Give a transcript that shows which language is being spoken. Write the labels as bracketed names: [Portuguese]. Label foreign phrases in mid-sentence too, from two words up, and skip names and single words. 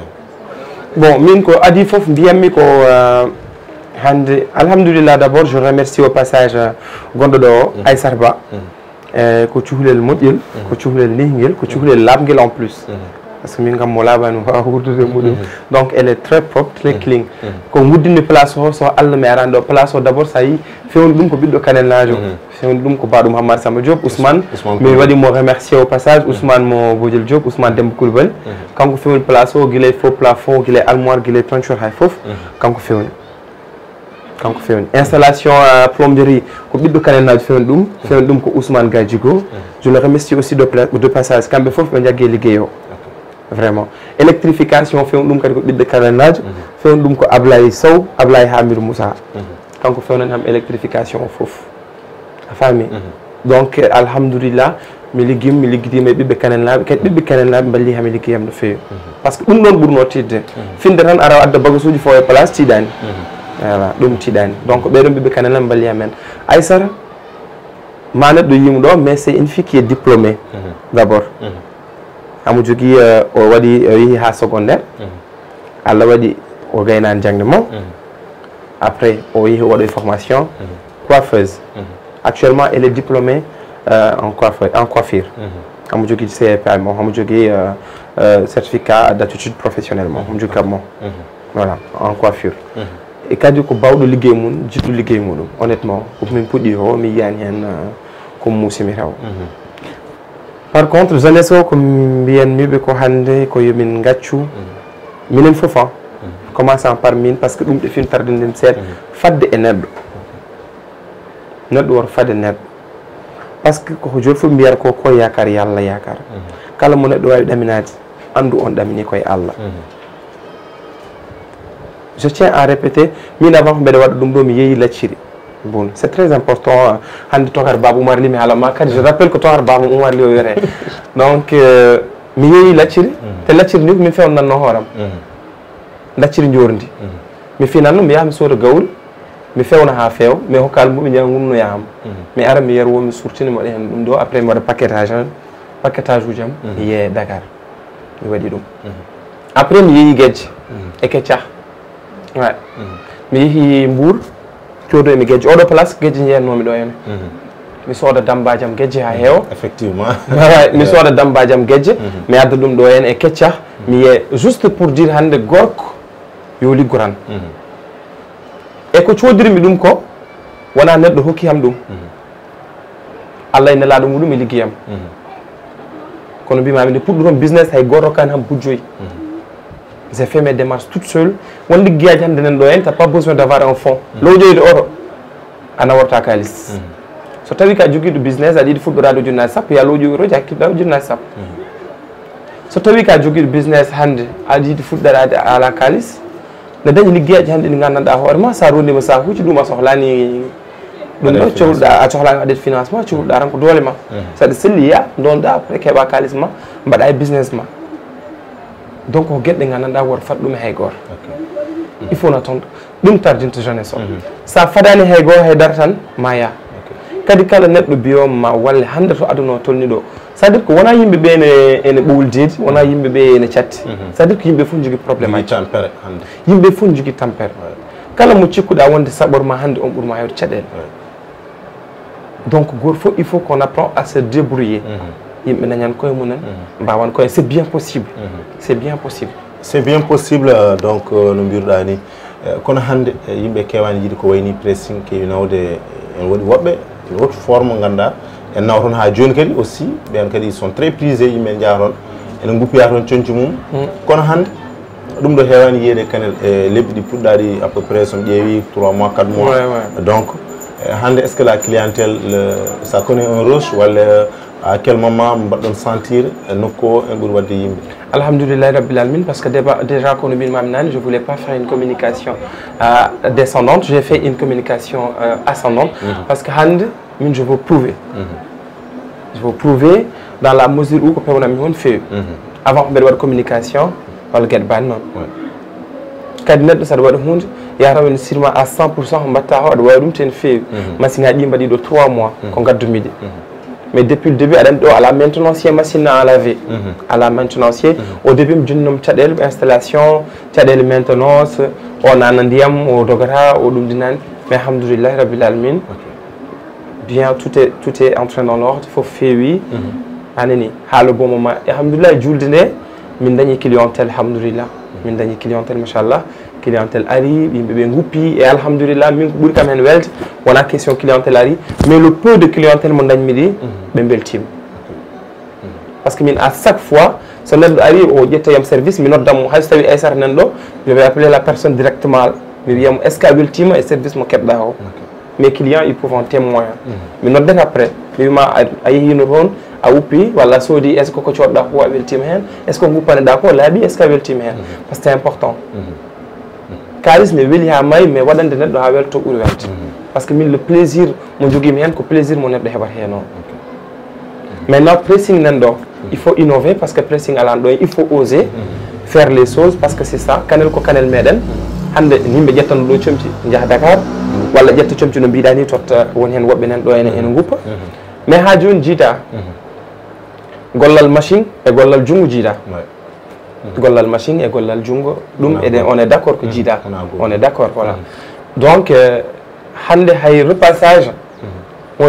[Fula] Bon min ko adi fof mbiyammi ko hande alhamdulillah [French] d'abord je remercie au passage [Fula] gonɗo ɗo Aissata Ba ko cuhlel moƴƴel ko cuhlel nihguel ko cuhlel labguel [French] en plus parce que [Fula] min kam mo laabani wawa wurdude muɗum [French] donc elle est très propre très clean [Fula] ko guddinmi place o so Allah mi arani ɗo place o d'abord sa yi fewni ɗum ko ɓiɗɗo kanellajo fewni ɗum ko baɗum Hamad Samba Diop Ousmane mi waɗi mo [French] remercier au passage [Fula] Ousmane mo Bodiel Diop Ousmane Demba Coulibaly kanko fewni place o guilay [French] faux plafond [Fula] guilay armoire guilay peinture hay foof kanko fewni [French] installation plomberie [Fula] ko ɓiɗɗo kanellajo fewni ɗum ko Ousmane Gadjigo [French] je le remercie aussi de passage [Fula] kamɓe foof ɓe jaggue ligguey o [French] vraiment électrification [Fula] fewni ɗum kadi ko ɓiɗɗo kanellajo fewni ɗum ko Ablaye Sow Ablaye Hamidou Moussa kanko fewnani ham électrification o foof a faami donc alhamdoulillah mi ligguidima e ɓiɓɓe kanellaɓe kadi ɓiɓɓe kanellaɓe balli hami liggeyam no fewi [French] par ce que [Fula] ɗum ɗon ɓurno tidde finde tan ara adda bagage uji fo e place tiiɗani voilà ɗum tiiɗani donc ɓeɗon ɓiɓɓe kanellaɓe balli amen Aissata ma neɗɗo yimo ɗo [French] mais c'est une fille qui est diplômée d'abord [Fula] amo jogui o waɗi o yeehi ha secondaire Allah waɗi o gaynani jangde mo après o yeehi o waɗoy [French] formation coiffeuse actuellement elle est diplômée en coiffure [Fula] amo jogui CEPA mo amo jogui [French] certificat d'aptitude professionnelle [Fula] mo amo jogui kam mo [French] voilà en coiffure [Fula] e kadi ko bawɗo liggey mum jiɗɗo liggey muɗum honnêtement ko min puɗɗi o mi yiyani hen ko musimi taw [French] par contre jeunesse [Fula] o ko mbiyanmiɓe ko hande ko yomin gaccu minen foof [French] commençant par [Fula] min [French] par ce que [Fula] ɗum ɗefin tarde nden seeɗa fadde e neɗɗo woto fadde neɗɗo [French] par ce que [Fula] koko joni fof mbiyata ko yakar yo Allah yakar kala mo neɗɗo wawi ɗaminade andu on ɗamini koye Allah [French] je tiens à répéter [Fula] min avant ko mbeɗa waɗa ɗum ɗo mi yeehi lacciri [French] bon c'est très important [Fula] hande Tokar Baba Oumar Ly mi haalama kadi [French] je rappelle [Fula] ko Tokar Baba Oumar Ly o wiyete donc mi yeehi lacciri te lacciri ni ko min fewnanno hooram lacciri jordi mi finatno mi yaha mi sooda gawri mi fewna ha feewa mi hokkal muɓe jaa gumnoyaham mi ara mi yerwo mi surtini mi waɗa hen ɗum ɗo après mi waɗa paquetage uji am mi yeeye Dakar mi waɗi ɗum après mi yeehi Guedje e Keccah ouais mi yeehi Mbour codoymi Guedje oɗo place Guedje jeeyatnomi ɗo henne mi sooda dambaji am Guedje ha heewa effectivement mi sooda dambaji am Guedje mi adda ɗum ɗo hen e Keccah mi yeeya [French] juste pour dire [Fula] hande gorko yo liggoran e ko codirmi ɗum ko wona neɗɗo hokki ham ɗum Allah ene laaɗo muɗum e liggeyam kono mbimami nde puɗɗo toon business hay goto kan ham bujjoyi [French] j'ai fait mes démarches toute seule [Fula] won liggeyaji hande nen ɗo [French] en t'as pas besoin d'avoir un fonds [Fula] lowjoyde oto a naworta kalis so tawi ka joguiɗo business aɗa yiɗi fuɗɗorade ujunnaje sappo ya lowjoyi otoji hakkilɗa ujunnaje sappo so tawi ka joguiɗo business hande aɗa yiɗi fuɗɗorade a ala kalis ne dañi liggeyaji hande ɗi gandanɗa hoorema sa rondima sakuji ɗum a sohlani ɗum ɗo cohluɗa a sohlani waɗede financement cohluɗa tan ko doole ma saɗa selli ya donɗa après keeɓa kalis ma mbaɗa e business ma donc ko gueɗɗe gandanɗa woto fat ɗum e hay goto [French] il faut [Fula] na toon ɗum tardinta jeunesse o sa fadani hay goto haydara tan ma ya kadi kala neɗɗo biyoma walle hande to aduna o tolni ɗo [French] c'est à dire que [Fula] wona yimɓeɓe ene ɓowldeedi wona yimɓeɓe ene catti [French] c'est à dire que [Fula] yimɓe fof jogui probléme aji yimɓe fof jogui tampere kala mo cikkuɗa wonde saɓorma hande on ɓuurma hewde caɗele donc goto fof [French] il faut qu'on apprend à se débrouiller [Fula] yimɓe dañan koye mumen mbawan koye [French] c'est bien possible c'est bien possible c'est bien possible [Fula] donc no mbiruɗa ni kono hande yimɓe kewani yiiɗi ko wayni pressing kewi nawde en waɗi woɓɓe [French] une autre forme [Fula] ganduɗa en nawa toon ha joni kadi aussi ɓen kadi [French] ils sont très prisés [Fula] yimɓe jaa toon ene guppiya toon coñci mum kono hande ɗum ɗo hewani yiyede kanel e lebbi ɗi puɗɗaɗi [French] à peu près [Fula] somi ƴeewi [French] 3 mois 4 mois [Fula] donc hande [French] est ce que la clientèle ça connaît un rush [Fula] walla [French] à quel moment [Fula] mbaɗɗon sentir nokku o en ɓuuri wadde yimɓe [Arabic] alhamdoulillahi rabbil alamin [French] parce que déjà [Fula] kono mbimami nane [French] je voulais pas faire une communication descendante j'ai fait une communication ascendante parce que [Fula] hande min [French] je veux prouver je veux prouver dans la mesure où [Fula] ko pewnami hon feewi [French] avant [Fula] ko mbeɗa waɗa [French] communication [Fula] walla gueɗe bani noon kadi neɗɗo saɗa waɗa hunde yataw ene sirma [French] à 100% [Fula] ko mbatta o aɗa wawi ɗum ten feewi machine aji ɗi mbaɗiɗo 3 mois ko gaddumiɗe [French] mais depuis le début [Fula] aɗa andi ɗo ala [French] maintenancier machine à laver [Fula] ala maintenancier [French] au début [Fula] mi jonninom caɗele installation caɗele maintenance o nana ndiyam o dogata o ɗum dinani mais [Arabic] alhamdoulillahi rabbil alamin [French] bien tout est entré dans l'ordre [Fula] fof feewi anani ha [French] le bon moment [Fula] alhamdoulillahi julde nde min dañi clientèle alhamdoulillah min dañi clientèle machallah clientèle ari yimɓeɓe guppi et alhamdoulillah min ko ɓuuri kam hen welde wona [French] question clientèle [Fula] ari [French] mais le peu de clientèle [Fula] mo dañmi ɗi ɓe beltima [French] par ce que [Fula] min [French] à chaque fois [Fula] so neɗɗo ari o ƴettayam service mi noddammo hayso tawi Aissata nan ɗo [French] je vais appeler la personne directement [Fula] mi wiyamo [French] est ce que [Fula] a weltima e service mo keɓɗa o [French] mes clients ils peuvent en témoin [Fula] mi noddat après mi wima a yehino toon a wuppi walla soodi [French] est ce que [Fula] ko coɗɗa ko a weltima hen [French] est ce que [Fula] guppaneɗa ko laaɓi [French] est ce que [Fula] a weltima hen [French] par ce que c'est important [Fula] kalis mi weeli ha maayi mais waɗande neɗɗo ha welto ɓuuri welde [French] par ce que [Fula] min [French] le plaisir [Fula] mo joguimi hen ko plaisir mo neɗɗo heɓata hen o [French] maintenant pressing [Fula] nan ɗo [French] il faut innover parce que pressing [Fula] alano ɗo [French] il faut oser faire les choses parce que c'est ça [Fula] kanel ko kanel meɗen hande yimɓe ƴettano ɗo comci jaaha Dakar walla ƴetta comci no mbiɗa ni totta woni hen woɓɓe nan ɗo ene guppa mais ha joni jiita gollal machine e gollal junggo jiita gollal machine e gollal junggo ɗum eɗen [French] on est d' accord [Fula] ko jiiɗa [French] on est d' accord voilà donc [Fula] hande hay repassage won